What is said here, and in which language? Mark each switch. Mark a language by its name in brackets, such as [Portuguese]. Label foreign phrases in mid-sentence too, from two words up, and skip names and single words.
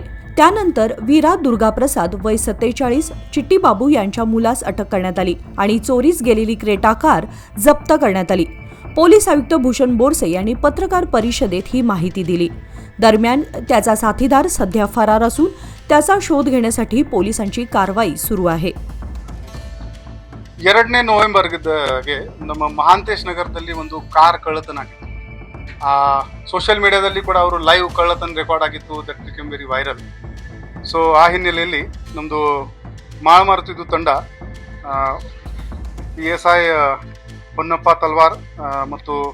[Marathi] त्यानंतर वीरा दुर्गाप्रसाद वय 47 चिट्टीबाबू यांच्या मुलास अटक करण्यात आली आणि चोरीस गेलेली क्रेटा कार जप्त करण्यात आली। पोलीस आयुक्त भूषण बोरसे यांनी पत्रकार परिषदेत ही माहिती दिली। दरम्यान त्याचा साथीदार सध्या फरार असून त्याचा शोध घेण्यासाठी पोलिसांची कारवाई सुरू आहे। [Kannada] 2 ನವೆಂಬರ್ಗೆ ನಮ್ಮ ಮಹಾಂತೇಶ್ ನಗರದಲ್ಲಿ ಒಂದು ಕಾರ್ ಕಳ್ಳತನ ಆಗಿತ್ತು। ಸೋಷಿಯಲ್ ಮೀಡಿಯಾದಲ್ಲಿ ಕೂಡ ಅವರು ಲೈವ್ ಕಳ್ಳತನ ರೆಕಾರ್ಡ್ ಆಗಿತ್ತು, [English] that become very viral. [Kannada] ಸೊ ಆ ಹಿನ್ನೆಲೆಯಲ್ಲಿ ನಮ್ಮದು ಮಾಳಮಾರುತಿದು ತಂಡ PSI ಹೊನ್ನಪ್ಪ ತಲ್ವಾರ್ ಮತ್ತು